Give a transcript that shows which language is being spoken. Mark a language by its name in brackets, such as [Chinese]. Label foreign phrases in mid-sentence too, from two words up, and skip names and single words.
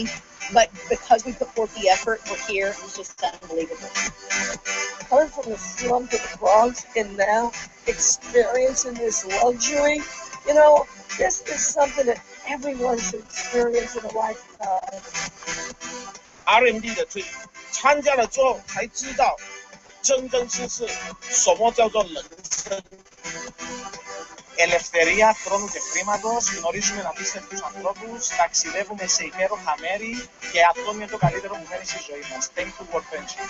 [English] But because we put forth the effort, we're here. It's just unbelievable. Coming from the slum to the Bronx and now experiencing this luxury, you know, this is something that everyone should experience in a lifetime. [Chinese] RMD 的 trip 参加了之后才知道，真真实实什么叫做人生。 [Greek] Ελευθερία χρόνου και χρήματος, γνωρίζουμε απίστευτους ανθρώπους, ταξιδεύουμε σε υπέροχα μέρη και αυτό είναι το καλύτερο που μένει στη ζωή μας. [English] Thank you, WorldVentures.